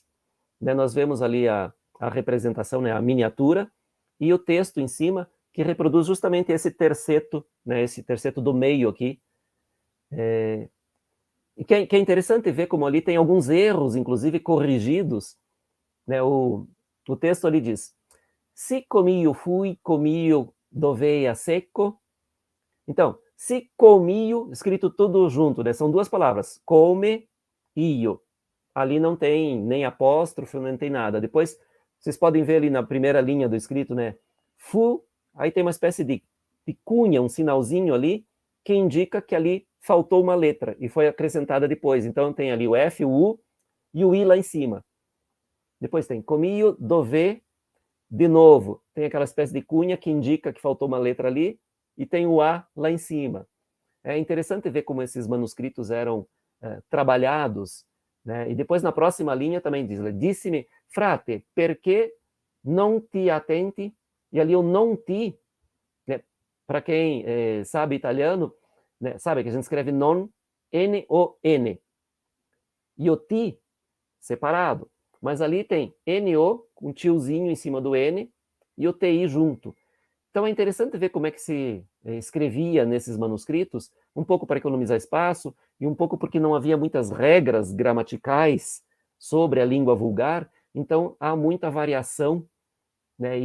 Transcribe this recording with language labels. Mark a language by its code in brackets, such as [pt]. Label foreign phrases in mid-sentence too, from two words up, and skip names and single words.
[pt] Né, nós vemos ali a representação, né, a miniatura, e o texto em cima, que reproduz justamente esse terceto, né, esse terceto do meio aqui. E que é interessante ver como ali tem alguns erros, inclusive corrigidos, né? O texto ali diz: [it] si comio fui, comio dovea secco. [pt] Então, [it] si comio, [pt] escrito tudo junto, né? São duas palavras, [it] come, io. [pt] Ali não tem nem apóstrofo, não tem nada. Depois, vocês podem ver ali na primeira linha do escrito, né? Fu, aí tem uma espécie de cunha, um sinalzinho ali, que indica que ali faltou uma letra e foi acrescentada depois. Então, tem ali o F, o U e o I lá em cima. Depois tem comio, [it] dove, de [pt] novo, tem aquela espécie de cunha que indica que faltou uma letra ali, e tem o A lá em cima. É interessante ver como esses manuscritos eram trabalhados, né? E depois na próxima linha também diz, [it] disse-me, frate, perché non ti attenti? [pt] E ali o [it] non ti, [pt] né? Para quem sabe italiano, né? Sabe que a gente escreve non, N-O-N. E o ti, separado. Mas ali tem N-O, com um tiozinho em cima do N, e o TI junto. Então é interessante ver como é que se escrevia nesses manuscritos, um pouco para economizar espaço, e um pouco porque não havia muitas regras gramaticais sobre a língua vulgar, então há muita variação, né?